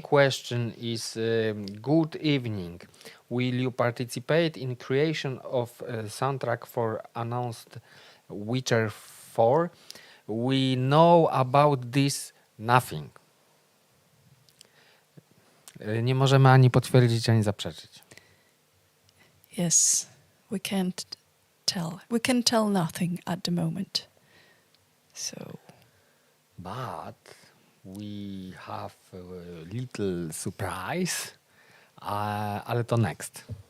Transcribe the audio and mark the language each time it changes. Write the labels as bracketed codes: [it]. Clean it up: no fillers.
[en] question is, good evening. Will you participate in creation of a soundtrack for announced Witcher 4? We know about this nothing. [pl] Nie możemy ani potwierdzić, ani zaprzeczyć. [en] Yes, we can't tell. We can tell nothing at the moment. So, But we have a little surprise, [pl] ale to [en] next.